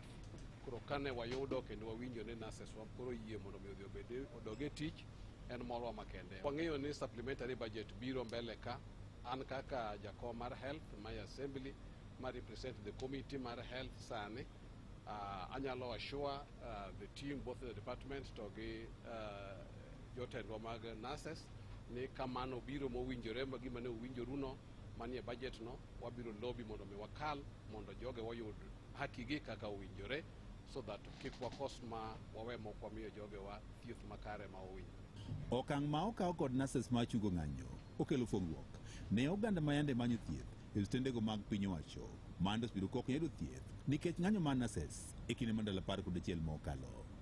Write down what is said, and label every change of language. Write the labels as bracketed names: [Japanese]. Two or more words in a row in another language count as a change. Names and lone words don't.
[Luo (Kenya and Tanzania)] Koro kane wayudo kendo wawinjo ni nurses wa koro yie mondo mi odog e tich, en moro makende. Wang'eyo ni [English] supplementary budget [Luo (Kenya and Tanzania)] biro mbele ka. An kaka jakom mar health [English] my assembly [Luo (Kenya and Tanzania)] ma [English] represent the committee [Luo (Kenya and Tanzania)] mar health sani, anyalo [English] assure the team both the department [Luo (Kenya and Tanzania)] to gi jotendwa mag nurses ni kamano biro mowinjore gima ne owinjoruno manie budget no, wabiro lobby mondo mi wakal mondo joge wayud hakigi kaka owinjore, [English] so that [Luo (Kenya and Tanzania)] kik wakos ma wawe moko wamiyo joge wa thieth makare ma owinjore. Okang' ma okaw kod nurses ma chungo ng'anyo okelo fuong'ruok ne oganda ma yande manyo thieth e stendego mag piny owacho mandos biro kok yudo thieth nikech ng'anyo mar nurses e kinde mandalo 11 mokalo.